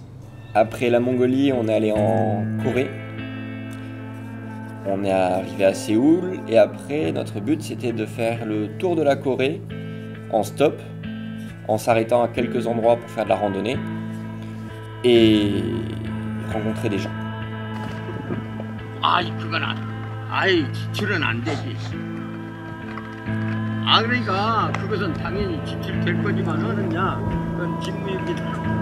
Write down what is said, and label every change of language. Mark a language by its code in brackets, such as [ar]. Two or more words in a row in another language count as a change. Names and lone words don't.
[fr] Après la Mongolie, on est allé en Corée. On est arrivé à Séoul et après notre but c'était de faire le tour de la Corée en stop, en s'arrêtant à quelques endroits pour faire de la randonnée et rencontrer des gens. [ko] 아이 그건 아이 지출은 안 되지. 아 그러니까 그것은 당연히 지출될 거지만은 야 그건 직무유기다.